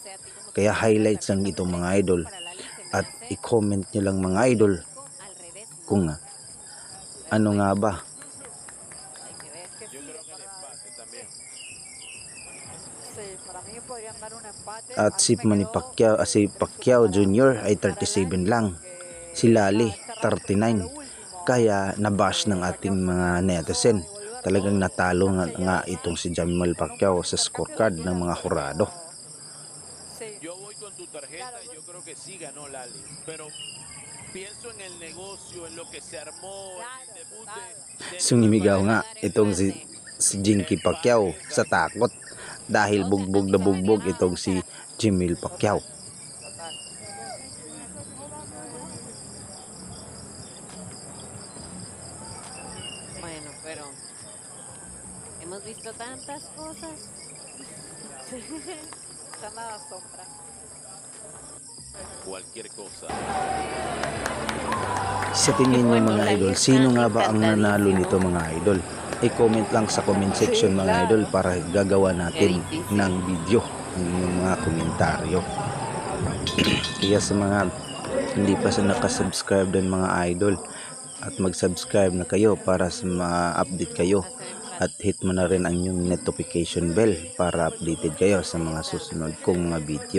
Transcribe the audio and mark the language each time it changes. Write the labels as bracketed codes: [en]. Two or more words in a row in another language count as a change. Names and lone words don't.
[tl] Kaya highlights lang ito mga idol. At i-comment nyo lang mga idol kung ano nga ba at si Manny Pacquiao, si Pacquiao Jr. ay 37 lang, si Lali 39. Kaya nabash ng ating mga netizen. Talagang natalo nga itong si Jamel Pacquiao sa scorecard ng mga hurado. [es] Yo voy con tu tarjeta y yo creo que sí ganó Lali, pero pienso en el negocio, en lo que se armó, en el debut de [tl] Sumimigaw nga itong si Jinky Pacquiao sa takot dahil bugbog na bugbog itong si Jamel Pacquiao. [es] Bueno, pero hemos visto tantas cosas. Está nada sombra. cualquier cosa. [tl] Sa tingin nyo mga idol, sino nga ba ang nanalo nito mga idol? I-comment lang sa [en] comment section [tl] mga idol para gagawa natin ng video ng mga komentaryo. Kaya sa mga hindi pa sa nakasubscribe din mga idol, at mag-subscribe na kayo para sa ma-update kayo, at hit mo na rin ang yung [en] notification bell [tl] para updated kayo sa mga susunod kong mga video.